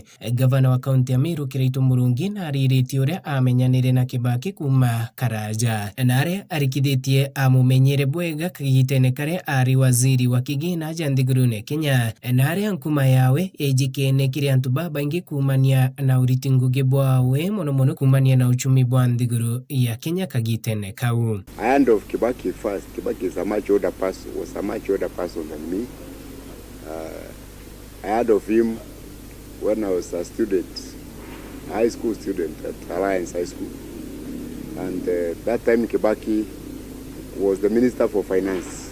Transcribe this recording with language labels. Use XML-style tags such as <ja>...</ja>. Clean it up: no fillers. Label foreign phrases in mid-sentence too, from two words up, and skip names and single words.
<mer>Gavana wa kaunti ya Meru Kiraitu Murungi na ariritie uria amenyanire na Kibaki kuma karaja na aria arikithitie amumenyere bwega kagitene karia ari waziri wa kigina aja nthiguruni ya Kenya na aria nkuma yawe ejikene kiri antu babaingi kumania na uriti ngugi bwawe mono kumania na uchumi bwa nthiguru ya Kenya kagitene kau.</mer> <en>I hand of Kibaki first. Kibaki is a much older person, was a much older person than me. I heard of him when I was a student, high school student at Alliance High School. And that time Kibaki was the Minister for Finance.</en>